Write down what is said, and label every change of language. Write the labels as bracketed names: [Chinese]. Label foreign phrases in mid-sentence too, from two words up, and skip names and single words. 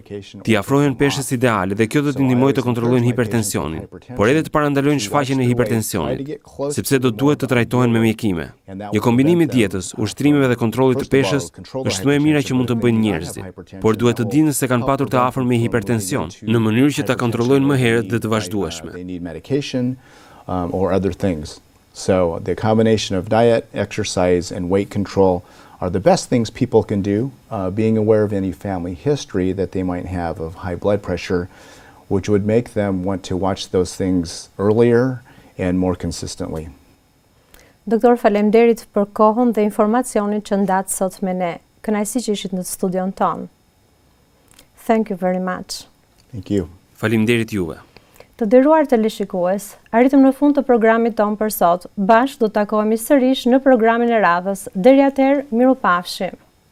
[Albanian] T'i afrohen peshës ideale dhe kjo do t'i ndihmojë të kontrollojnë hipertensionin, por edhe të parandalojnë shfaqjen e hipertensionit, sepse do duhet të trajtohen me mjekime. Një kombinim i dietës, ushtrimet dhe kontrollit të peshës është më e mira që mund të bëjnë njerëzit, por duhet të dinë se kanë patur të afërm me hipertension, në mënyrë që ta kontrollojnë më herët dhe të vazhdueshme. [English] So the combination of diet, exercise and weight control are the best things people can do, being aware of any family history that they might have of high blood pressure, which would make them want to watch those things earlier and more consistently. [Albanian] Doktor, faleminderit për kohën dhe informacionin që ndatë sot me ne. Kënaqësi që ishit në studion tonë. [English] Thank you very much. Thank you. [Albanian] Faleminderit juve. Të nderuar teleshikues, arritëm në fund të programit tonë për sot. Bashkë do të takohemi sërish në programin e radhës. Deri atëherë, mirupafshim.